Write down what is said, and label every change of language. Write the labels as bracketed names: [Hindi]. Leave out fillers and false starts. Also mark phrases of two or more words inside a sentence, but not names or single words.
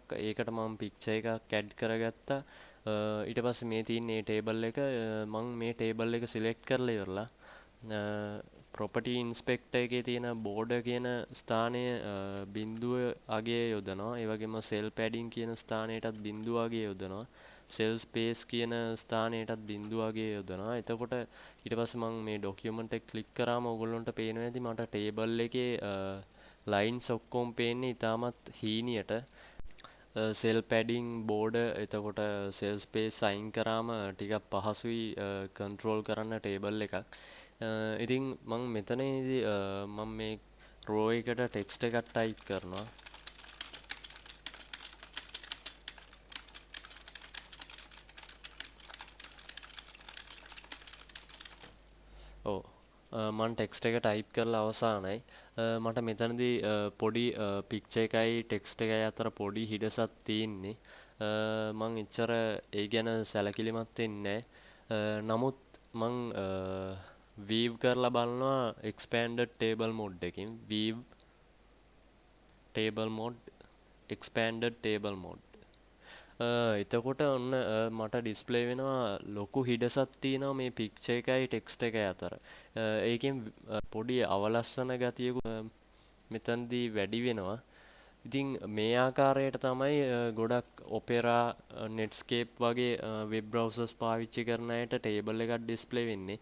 [Sinhala] ඒකට මම picture එකක් add කරගත්තා. ඊට පස්සේ මේ තියෙන මේ table එක මම මේ table එක select කරලා ඉවරලා [English] property inspector [Sinhala] එකේ තියෙන border කියන ස්ථානය බිඳුව අගය යොදනවා. ඒ වගේම [English] cell padding [Sinhala] කියන ස්ථානයටත් බිඳුව අගය යොදනවා. [English] cell space [Sinhala] කියන ස්ථානයටත් බිඳුව අගය යොදනවා. එතකොට ඊට පස්සේ මම මේ document එක click කරාම ඔයගොල්ලන්ට පේනවා ඇති මට table එකේ lines ඔක්කොම පේන්නේ ඉතාමත් හීනියට. [English] cell padding border [Sinhala] එතකොට [English] cell space [Sinhala] අයින් කරාම ටිකක් පහසුයි control කරන්න table එකක්. ඉතින් මම මෙතනදී මම මේ row එකට text එකක් type කරනවා. ඔව් මම text එක type කරලා අවසానයි. මට මෙතනදී පොඩි picture එකයි text එකයි අතර පොඩි හිඩසක් තියෙන්නේ. මම එච්චර ඒ ගැන සැලකිලිමත් වෙන්නේ නැහැ. නමුත් මම view කරලා බලනවා [English] expanded table mode [Sinhala] එකකින් [English] view table mode expanded table mode [Sinhala] එතකොට ඔන්න මට ඩිස්ප්ලේ වෙනවා ලොකු හිඩසක් තියෙනවා මේ පික්චර් එකයි ටෙක්ස්ට් එකයි අතර. ඒකෙන් පොඩි අවලස්සන ගතියකුත් මෙතනදී වැඩි වෙනවා. ඉතින් මේ ආකාරයට තමයි ගොඩක් Opera, Netscape වගේ [English] web browsers [Sinhala] පාවිච්චි කරන අයට ටේබල් එකක් ඩිස්ප්ලේ වෙන්නේ.